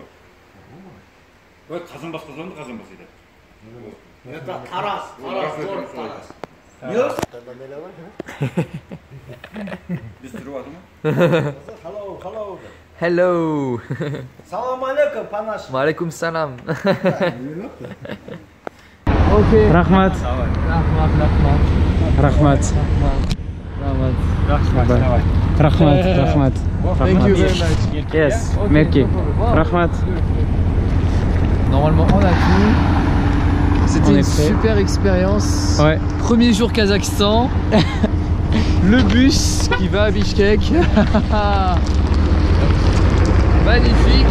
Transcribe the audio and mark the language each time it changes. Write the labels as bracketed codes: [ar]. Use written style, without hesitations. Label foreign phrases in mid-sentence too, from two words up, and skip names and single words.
[ko] 왜 가슴 봤어? 가슴 봤어 이제. Tá Taras, Biz 들어와도 뭐? [en] Hello. Hello. [ar] Salam alaikum, panache. Wa alaikum salam. Ok. [ky] Rahmat. Rahmat. Rahmat. [en] Thank you very much. Yes, Ok, [fr] merci. [en] wow. [ky] Rahmat. [fr] Normalement on a tout. C'était On une est prêt. super expérience. Ouais. Premier jour Kazakhstan. Le bus qui va à Bishkek. Magnifique.